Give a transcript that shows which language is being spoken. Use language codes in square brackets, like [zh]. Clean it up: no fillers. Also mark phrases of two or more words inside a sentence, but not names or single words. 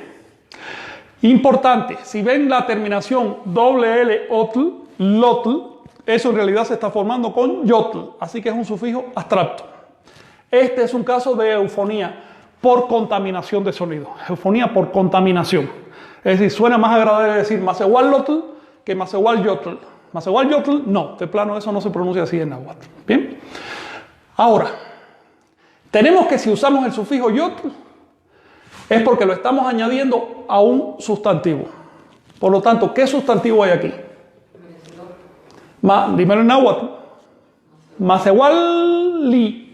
[es] Importante, si ven la terminación doble L, otl, lotl, eso en realidad se está formando con yotl, así que es un sufijo abstracto. Este es un caso de eufonía por contaminación de sonido, eufonía por contaminación. Es decir, suena más agradable decir [nah] masehual lotl [es] que [nah] masehual yotl. Masehual yotl, [es] no, de plano eso no se pronuncia así en náhuatl. Bien. Ahora, tenemos que si usamos el sufijo yotl, es porque lo estamos añadiendo a un sustantivo. Por lo tanto, ¿qué sustantivo hay aquí? Dímelo en náhuatl. Masehualli.